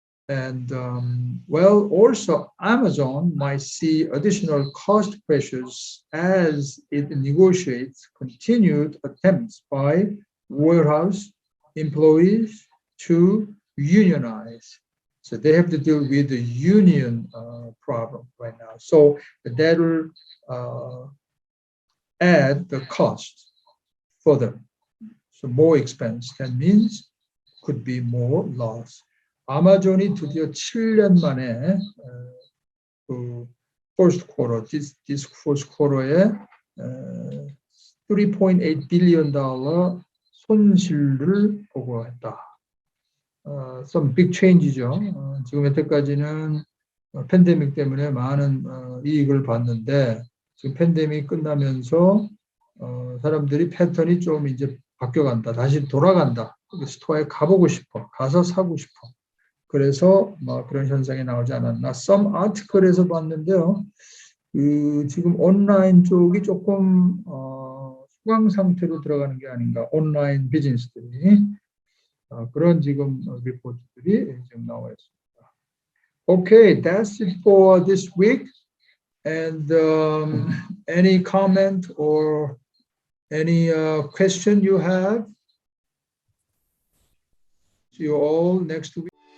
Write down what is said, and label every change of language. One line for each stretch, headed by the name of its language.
English: And well, also Amazon might see additional cost pressures as it negotiates continued attempts by warehouse employees to unionize. So they have to deal with the union problem right now. So that will add the cost for them. So more expense. That means could be more loss.
Korean: 아마존이 드디어 7년 만에 그 first quarter,
English: this first quarter
Korean: 에 $3.8 billion 손실을 보고했다.
English: Some big change죠.
Korean: 지금 여태까지는 팬데믹 때문에 많은 이익을 봤는데 지금 팬데믹 끝나면서 사람들이 패턴이 좀 이제 바뀌어간다. 다시 돌아간다. 스토어에 가보고 싶어. 가서 사고 싶어. 그래서 뭐 그런 현상이 나오지 않았나.
English: Some article
Korean: 에서 봤는데요. 지금 온라인 쪽이 조금 수강 상태로 들어가는 게 아닌가. 온라인 비즈니스들이 그런 지금 리포트들이 지금 나와 있습니다.
English: Okay, that's it for this week. And any comment or any question you have? See you all next week.